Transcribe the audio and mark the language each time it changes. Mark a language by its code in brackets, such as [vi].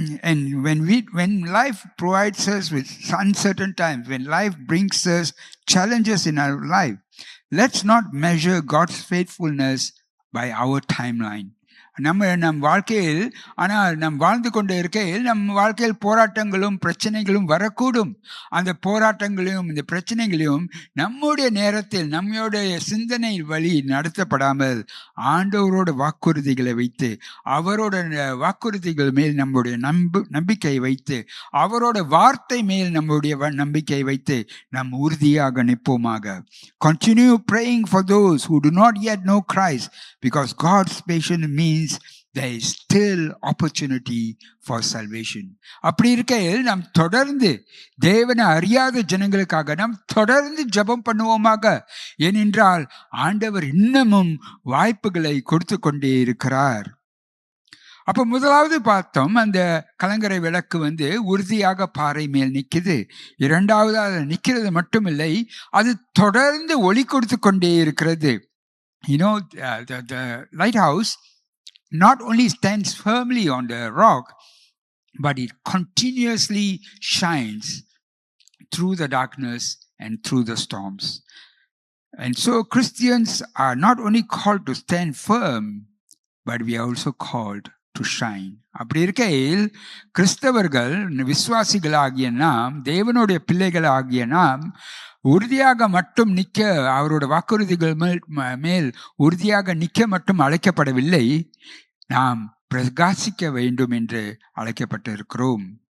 [en] And when life provides us with uncertain times, when life brings us challenges in our life, let's not measure God's faithfulness by our timeline. [ta] நம் வாழ்க்கையில், ஆனால் நம் வாழ்ந்து கொண்டு இருக்கையில் நம் வாழ்க்கையில் போராட்டங்களும் பிரச்சனைகளும் வரக்கூடும். அந்த போராட்டங்களையும் இந்த பிரச்சனைகளையும் நம்முடைய நேரத்தில் நம்முடைய சிந்தனை வழி நடத்தப்படாமல் ஆண்டவரோட வாக்குறுதிகளை வைத்து, அவரோட வாக்குறுதிகள் மேல் நம்முடைய நம்பிக்கை வைத்து, அவரோட வார்த்தை மேல் நம்முடைய நம்பிக்கை வைத்து நாம் உறுதியாக நிற்போமாக. [en] Continue praying for those who do not yet know Christ, because God's patience means there is still opportunity for salvation. [ta] அப்படி இருக்கையில் நாம் தொடர்ந்து தேவனை அறியாத ஜனங்களுக்காக நாம் தொடர்ந்து ஜெபம் பண்ணுவோமாக. ஏனென்றால் ஆண்டவர் இன்னமும் வாய்ப்புகளை கொடுத்து கொண்டே இருக்கிறார். அப்ப முதலாவது பார்த்தோம், அந்த கலங்கரை விளக்கு உறுதியாக பாறை மேல் நிற்குது. இரண்டாவது அது நிற்கிறது மட்டுமில்லை, அது தொடர்ந்து ஒளி கொடுத்து கொண்டே இருக்கிறது. [en] The lighthouse not only stands firmly on the rock, but it continuously shines through the darkness and through the storms. And so Christians are not only called to stand firm, but we are also called to shine. [ta] அப்படி இருக்கையில் கிறிஸ்தவர்கள், விசுவாசிகளாகிய நாம், தேவனுடைய பிள்ளைகளாகிய நாம் உறுதியாக மட்டும் நிற்க, அவரோட வாக்குறுதிகள் மேல் உறுதியாக நிற்க மட்டும் அழைக்கப்படவில்லை, நாம் பிரகாசிக்க வேண்டும் என்று அழைக்கப்பட்டிருக்கிறோம்.